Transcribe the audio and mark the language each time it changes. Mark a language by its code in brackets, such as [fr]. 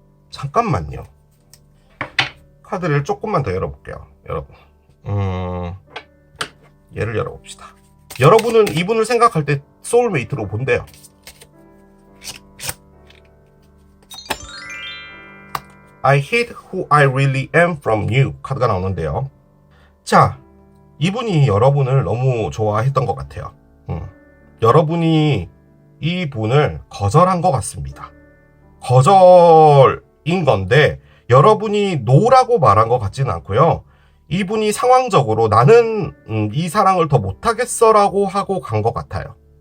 [ko] 잠깐만요. 카드를 조금만 더 열어볼게요. 여러분, 얘를 열어봅시다. 여러분은 이분을 생각할 때 소울메이트로 본대요. [en] I hid who I really am from you [ko] 카드가 나오는데요. 자, 이분이 여러분을 너무 좋아했던 것 같아요. 여러분이 이분을 거절한 것 같습니다. 거절인 건데 여러분이 노라고 말한 것 같지는 않고요. 이분이 상황적으로 나는 이 사랑을 더 못하겠어 라고 하고 간 것 같아요.